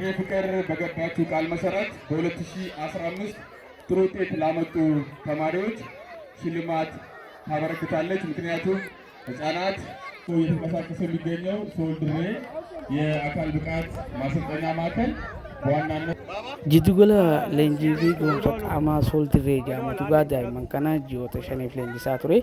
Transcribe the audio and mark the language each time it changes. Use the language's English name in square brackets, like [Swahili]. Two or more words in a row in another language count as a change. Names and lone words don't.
[Amharic] ፍቅር በገባችው ቃል መሰረት በ2015 ጥሩ ውጤት ላመጡ ተማሪዎች ሽልማት ታበረክታለች። ምክንያቱም ህፃናት እየተንቀሳቀሰ የሚገኘው ሶልድሬ የአካል ብቃት ማሰልጠኛ ማዕከል በዋናነት [Oromo] Jiddugala leenjii fi ga'umsa qaamaa Sooldirree jedhamutu daa'imman kana ji'oota 5 leenjisaa ture.